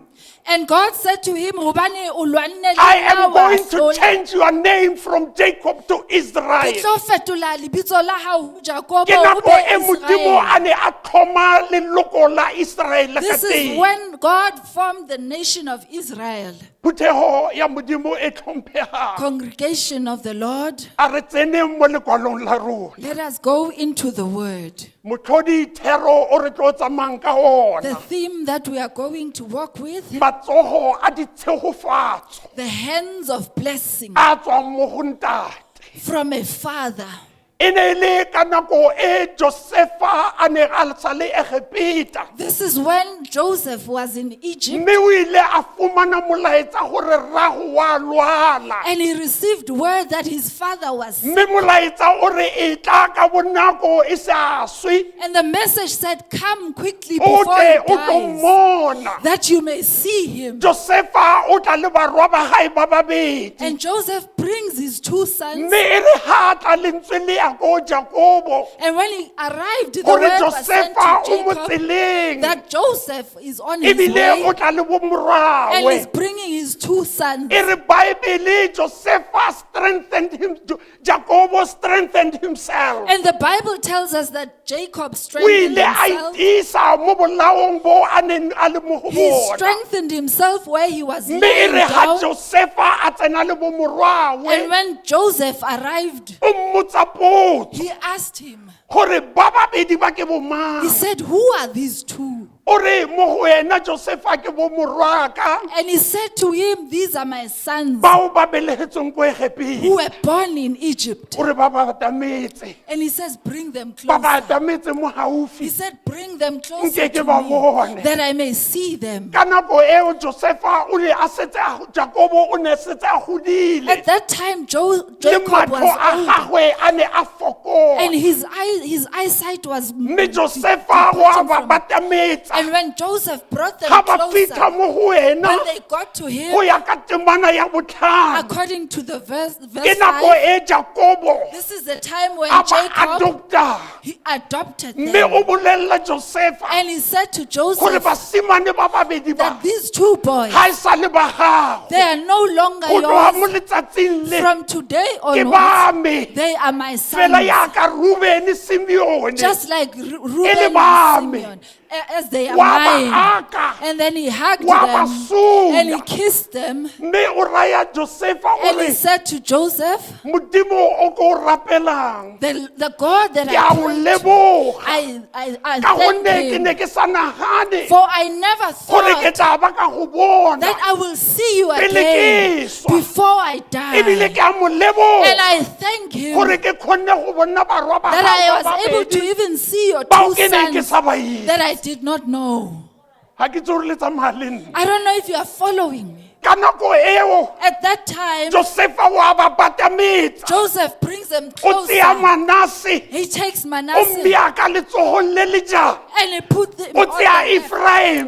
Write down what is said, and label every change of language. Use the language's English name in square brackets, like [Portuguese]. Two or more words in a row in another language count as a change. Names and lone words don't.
[English] And God said to him, [Southern Sotho] "Hobane o lwanne le [English] I [Southern Sotho] nna [English] am [Southern Sotho] wa [English] going to [Southern Sotho] hlola. [English] change your name from Jacob to [Southern Sotho] Ke [English] Israel. [Southern Sotho] tlo fetola lebitso la hao ho Jakobo, [Tswana] Ke o nako be e Modimo Israel." a ne a tlhoma leloko la Israel ka [English] This is [Tswana] teng. [English] when God formed the nation of Israel. [Tswana] Phuthego ya Modimo e tlhomphegang. [English] Congregation of the Lord, [Tswana] A re tsene mo lekwalong la rona. [English] let us go into the word. [Tswana] Motlhodi Thero o re tlo tsamayang ka [English] The [Tswana] ona. [English] theme that we are going to walk with, [Tswana] Matsogo a ditshegofatso [English] the hands of blessing [Tswana] a tswang mo go ntate. [English] from a father. [Tswana] E ne e le ka nako e Josefa a ne a sa le Egepeta. [English] This is when Joseph was in Egypt [Tswana] Mme o ile a fumana molaetsa gore rrago wa lwala. [English] and he received word that his father was sick. [Tswana] Mme molaetsa o re e tla ka bonako e sa swe. [English] And the message said, "Come quickly [Tswana] O [English] before [Tswana] tle [English] he [Tswana] o tlo [English] dies, [Tswana] mmona. [English] that you may see him." [Tswana] Josefa o tla le barwa ba gae ba babedi. [English] And Joseph brings his two sons. [Tswana] Mme e re ha a tla lentswe le ya ko Jakobo. [English] And when he arrived, the [Tswana] Gore [English] word was sent [Tswana] Josefa [English] to [Tswana] o mo [English] Jacob [Tswana] tseleng. [English] that Joseph is on his [Tswana] Ebile o [English] way [Tswana] tla le bo [English] and is [Tswana] morwawe. [English] bringing his two sons. [Tswana] E re [English] Bible Josefa strengthened him. Jakobo strengthened himself. And the Bible tells us that Jacob [Tswana] O [English] strengthened [Tswana] ile a [English] himself. [Tswana] itisa mo bolaong bo a neng a le mo go [English] He [Tswana] bona. [English] strengthened himself where he was [Tswana] Mme e [English] laying [Tswana] re ha [English] down. [Tswana] Josefa a tsena le bo [English] And [Tswana] morwawe. [English] when Joseph arrived, [Tswana] O mmotsa potso [English] he asked him, [Tswana] gore ba babedi ba ke bo mang. [English] he said, "Who are these two?" [Tswana] O re mo go wena Josefa ke bo morwaka. [English] And he said to him, "These are my sons [Tswana] Bao ba belegetsweng ko Egepeta. [English] who were born in Egypt." [Tswana] O re ba ba atametse. [English] And he says, "Bring them [Tswana] Ba ba [English] closer." [Tswana] atametse mo [English] He [Tswana] gaufi. [English] said, "Bring them closer [Tswana] Nke [English] to [Tswana] ke ba [English] me, [Tswana] bone. [English] that I may see them." [Tswana] Ka nako eo Josefa o ne a setse Jakobo o ne setse a godile. [English] At that time, [Tswana] Le [English] Jacob [Tswana] matlho [English] was [Tswana] a [English] old, [Tswana] gagwe a ne a fokola. [English] and his eyesight was [Tswana] Mme Josefa wa [English] departing [Tswana] ba [English] from- [Tswana] batametsa. [English] And when Joseph brought them [Tswana] Ga ba fitlha [English] closer, [Tswana] mo go wena [English] when they got to [Tswana] go [English] him, [Tswana] ya ka temana ya botlhano. [English] according to the verse [Tswana] Ke nako [English] 5, [Tswana] e Jakobo [English] this is the time when [Tswana] a ba [English] Jacob, [Tswana] adopta. [English] he adopted [Tswana] Mme [English] them. [Tswana] o bolella Josefa [English] And he said to [Tswana] gore [English] Joseph [Tswana] basimane ba babedi ba [English] that these two boys, [Tswana] ga e sa le ba gago. [English] they are no longer [Tswana] Go tloga mo [English] yours. [Tswana] letsatsing le [English] From today [Tswana] ke [English] onwards, [Tswana] ba me. [English] they are my [Tswana] Fela [English] sons. [Tswana] yaka Rubeni Simeone [English] Just like Reuben [Tswana] Ele [English] and [Tswana] bami. [English] Simeon, as they are [Tswana] wa ba [English] mine. [Tswana] aka. [English] And then he hugged [Tswana] Wa ba [English] them [Tswana] sunga. [English] and he kissed them. [Tswana] Mme o raya Josefa o [English] And he [Tswana] re [English] said to Joseph, [Tswana] Modimo o ko rapelang [English] the God that [Tswana] ke a [English] I [Tswana] o [English] prayed to, [Tswana] leboga [English] I [Tswana] ka [English] thank [Tswana] gonne ke [English] him. [Tswana] ne ke sa nagane [English] For I never [Tswana] gore ke [English] thought [Tswana] tla ba ka go bona [English] that I will see you [Tswana] Pele [English] again [Tswana] ke swa. [English] before I [Tswana] ebile [English] die. [Tswana] ke a mo [English] And [Tswana] leboga [English] I thank him [Tswana] gore ke kgonne go bona barwa ba [English] that [Tswana] gago [English] I [Tswana] ba [English] was able to [Tswana] babedi [English] even see your [Tswana] bao [English] two [Tswana] ke ne ke [English] sons [Tswana] sa ba itse. [English] that I did not know. [Tswana] Ga ke tse re le tsamaya le nna. [English] I don't know if you are following me. [Tswana] Ka nako eo [English] At that time, [Tswana] Josefa wa ba batametsa [English] Joseph brings them [Tswana] o tseya [English] closer. [Tswana] Manase [English] He takes [Tswana] o [English] Manasseh [Tswana] mmea ka letsogong le le jang [English] and he put them [Tswana] o [English] on [Tswana] tseya [English] the left. [Tswana] Ephraim